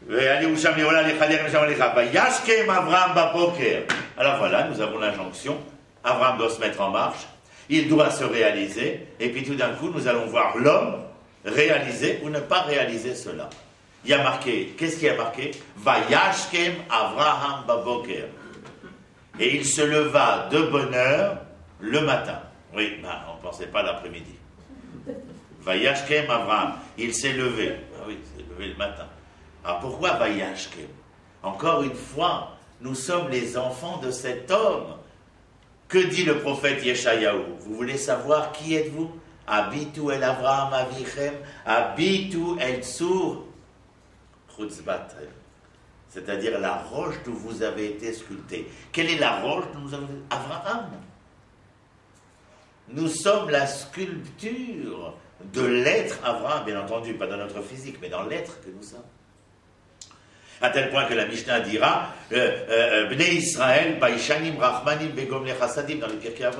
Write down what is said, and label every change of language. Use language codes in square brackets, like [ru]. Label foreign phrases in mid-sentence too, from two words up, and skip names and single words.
[fr] Alors voilà, nous avons l'injonction. Abraham doit se mettre en marche, il doit se réaliser, et puis tout d'un coup, nous allons voir l'homme réaliser ou ne pas réaliser cela. Il y a marqué, qu'est-ce qui a marqué? [he] וישכם אברהם בבקר. [fr] Et il se leva de bonne heure le matin. Oui, on ne pensait pas l'après-midi. [he] וישכם אברהם, [fr] il s'est levé. Ah oui, il s'est levé le matin. Alors pourquoi Vayashkem? Encore une fois, nous sommes les enfants de cet homme. Que dit le prophète Yeshayahu? Vous voulez savoir qui êtes-vous? [he] הביטו אל אברהם אביכם, הביטו אל צור חצבתם. [fr] C'est-à-dire la roche d'où vous avez été sculpté. Quelle est la roche d'où nous avons été? Avraham. Nous sommes la sculpture de l'être Avraham, bien entendu, pas dans notre physique, mais dans l'être que nous sommes. À tel point que la Mishnah dira [he] בני ישראל, ביישנים, רחמנים, גומלי חסדים, [fr] dans le Pirkei Avot.